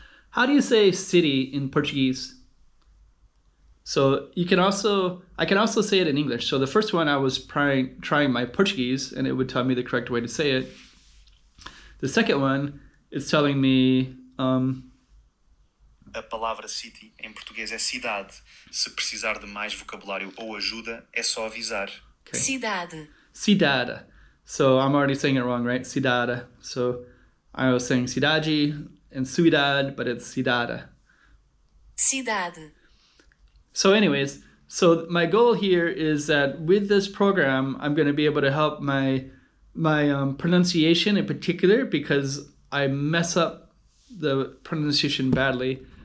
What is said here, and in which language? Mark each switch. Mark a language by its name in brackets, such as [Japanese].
[English] How do you say city in Portuguese? So I can also say it in English. So the first one I was trying my Portuguese, and it would tell me the correct way to say it. The second one is telling me [Portuguese] A palavra city em português é cidade. Se precisar de mais vocabulário ou ajuda, é só avisar. [English] Okay. [Portuguese] Cidade. Cidade. [English] So I'm already saying it wrong, right? Cidade. So I was saying cidade and ciudad, but it's cidade. [Portuguese] Cidade. [English] So anyways, so my goal here is that with this program, I'm going to be able to help my pronunciation in particular, because I mess up the pronunciation badly.